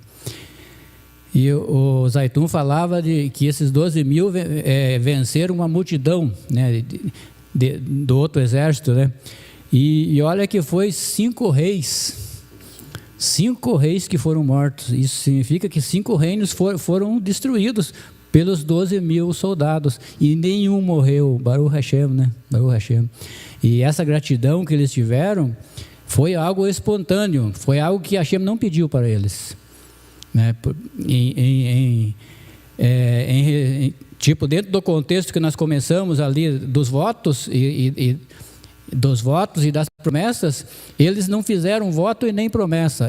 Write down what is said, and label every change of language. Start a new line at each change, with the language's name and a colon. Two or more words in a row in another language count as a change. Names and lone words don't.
Portuguese: E o Zaitun falava de que esses 12 mil venceram uma multidão, né, do outro exército, né? E olha que foi 5 reis 5 reis que foram mortos. Isso significa que 5 reinos foram destruídos pelos 12.000 soldados. E nenhum morreu.
Hebrew: ברוך השם, né? ברוך השם.
Portuguese: E essa gratidão que eles tiveram foi algo espontâneo. Foi algo que Hashem não pediu para eles. Né? Tipo, dentro do contexto que nós começamos ali dos votos dos votos e das promessas, eles não fizeram voto e nem promessa.